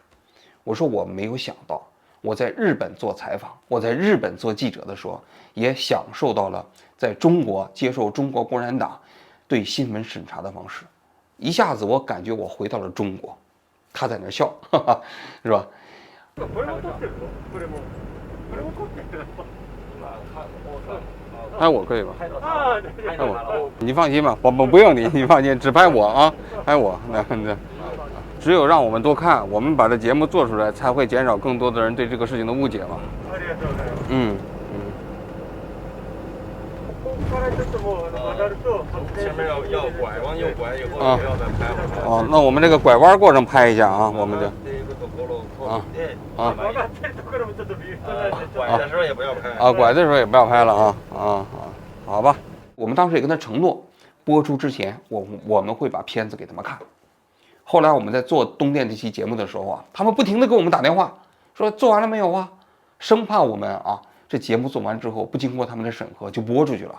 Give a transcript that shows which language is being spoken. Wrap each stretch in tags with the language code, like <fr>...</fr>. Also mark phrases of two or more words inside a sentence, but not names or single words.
<zh>我说我没有想到，我在日本做采访，我在日本做记者的时候，也享受到了在中国接受中国共产党对新闻审查的方式，一下子我感觉我回到了中国。他在那笑，哈哈，是吧？</zh> <ja>これも撮ってるの？これも撮ってるの？</ja> <zh>拍我可以吧？啊，拍我，你放心吧，我不用你放心，只拍我啊，拍我。那只有让我们多看，我们把这节目做出来，才会减少更多的人对这个事情的误解嘛。</zh> <ja>ありがとうございます。ここからちょっともう曲がると</ja> <zh>前面要拐，往右拐以后不要再拍了。哦，那我们这个拐弯过程拍一下啊，我们就</zh> <ja>曲がってるところもちょっとビュートなんで。</ja> <zh>拐的时候也不要拍啊，拐的时候也不要拍了啊，好吧。我们当时也跟他承诺，播出之前我们会把片子给他们看。后来我们在做东电这期节目的时候啊，他们不停的给我们打电话，说做完了没有啊，生怕我们啊这节目做完之后不经过他们的审核就播出去了。</zh>